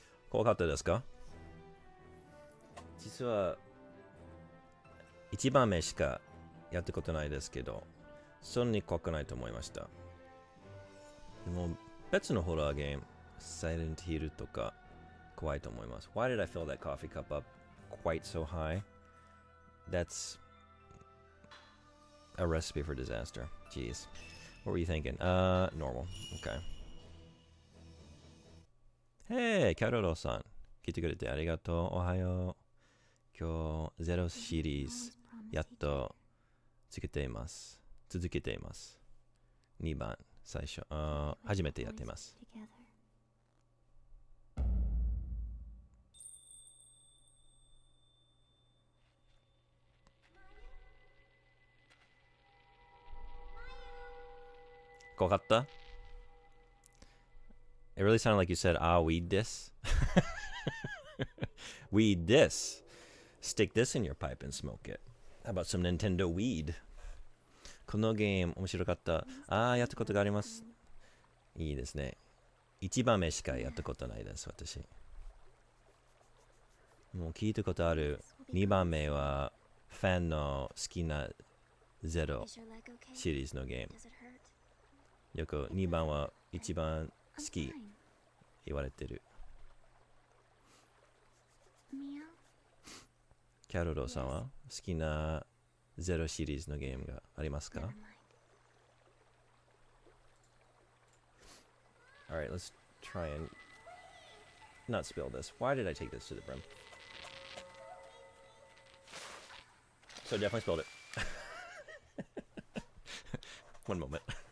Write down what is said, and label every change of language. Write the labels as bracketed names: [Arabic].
[Japanese] 怖かったですか？実は1番目しかやったことないですけど、そんなに怖くないと思いました。でも別のホラーゲーム、Silent Hill とか怖いと思います。 [English] Why did I fill that coffee cup up quite so high? That's a recipe for disaster. Jeez. What were you thinking? Normal. Okay. [Japanese] Hey, キャロロさん。聞いてくれてありがとう。おはよう。今日、ゼロシリーズ、やっと続けています。 2番、最初、初めてやっています。怖かった？ [English] It really sounded like you said, weed this. Weed this. Stick this in your pipe and smoke it. How about some Nintendo weed? [Japanese] このゲーム面白かった。やったことがあります。いいですね。 1番目しかやったことないです、私。もう聞いたことある。2番目はファンの好きなゼロシリーズのゲーム。よく2番は一番好き言われてる。キャロロさんは好きなゼロシリーズのゲームがありますか？ [English] Alright, let's try and not spill this. Why did I take this to the brim? So I definitely spilled it. One moment.